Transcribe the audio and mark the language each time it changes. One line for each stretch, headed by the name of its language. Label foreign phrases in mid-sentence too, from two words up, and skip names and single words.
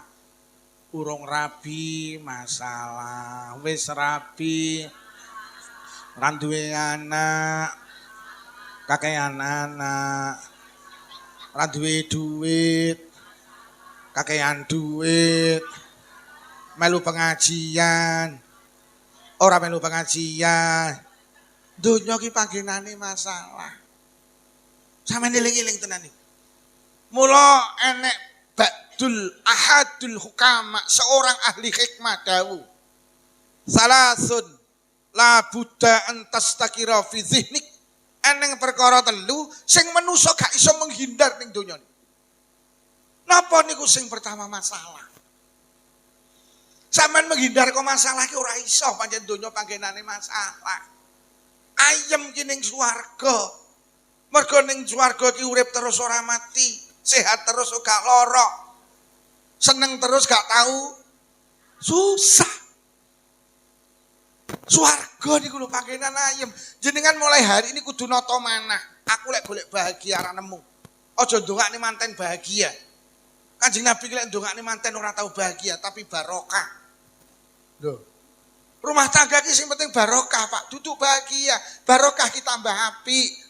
Javanese: Urung rabi masalah, wis rabi ora duwe anak, kakean anak, ora duwe duit, kakean duit, melu pengajian, ora melu pengajian. Donya ki panggenane masalah. Sampeyan eling-eling tenan iki. Mula enek
Arabic: بعض أحد الحكماء,
Indonesian: seorang ahli hikmah
Javanese: dawuh.
Arabic: ثلاث لا بد أن تستقر في ذهنك.
Javanese: Eneng perkara telu sing manusa gak iso menghindar ning donya. Napa niku sing pertama masalah? Sampeyan menghindar kok masalah ki ora iso, pancen donya panggenane masalah. Ayem ki ning swarga. Mergo ning swarga ki urip terus ora mati, sehat terus gak lara. Seneng terus gak tahu susah. Swarga niku lho panggenan ayem. Jenengan
Indonesian: mulai hari ini
Javanese: kudu nata manah. Aku lek golek bahagia ora nemu. Aja ndongakne manten bahagia. Kanjeng Nabi lek ndongakne manten ora tahu bahagia tapi barokah. Lho. Rumah tangga ki sing penting barokah, Pak. Duduk bahagia. Barokah ki tambah apik.